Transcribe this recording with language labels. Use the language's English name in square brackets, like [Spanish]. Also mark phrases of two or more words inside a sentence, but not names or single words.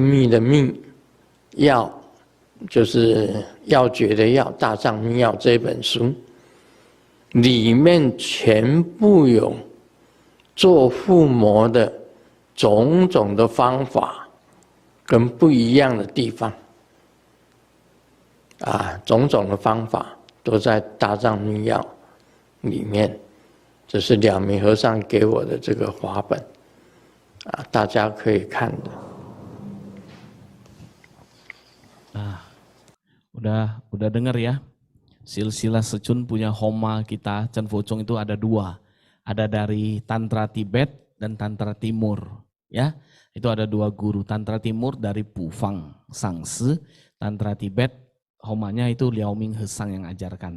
[Chinese] 密的密，要就是要诀的要，大藏密要这本书里面全部有做护摩的种种的方法跟不一样的地方种种的方法都在大藏密要里面。这是了明和尚给我的这个华本大家可以看的。 [Indonesian] Udah dengar ya, silsilah Secun punya Homa kita Chen Fozong itu ada dua, ada dari Tantra Tibet dan Tantra Timur, ya. Itu ada dua guru, Tantra Timur dari Pufang Sangse, Tantra Tibet Homanya itu Liao Ming Hesang yang ajarkan.